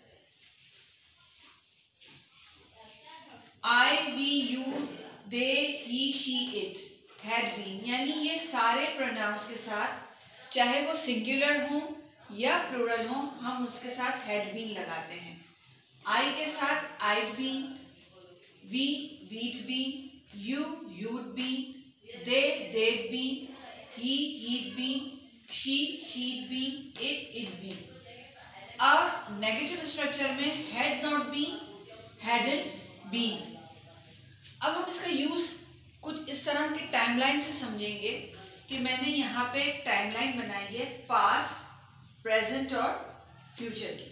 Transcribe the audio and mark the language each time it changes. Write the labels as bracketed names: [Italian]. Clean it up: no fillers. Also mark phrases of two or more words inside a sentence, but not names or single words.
[English] I, we, you, they, he, she, it, had been, [Hindi] यानी ये सारे प्रोनाउंस के साथ चाहे वो सिंगुलर हो या प्लूरल हो, हम उसके साथ हैड बीन लगाते हैं। [English] आई [Hindi] के साथ [English] I'd been, we, we'd been, you, you'd been, they, they'd been, he, he'd been, she, she'd been, it been. [Hindi] और [English] negative structure [Hindi] में [English] had not been, hadn't been. [Hindi] अब हम इसका यूज कुछ इस तरह के टाइमलाइन से समझेंगे कि मैंने यहाँ पे एक टाइमलाइन बनाई है पास्ट, प्रेजेंट और फ्यूचर की।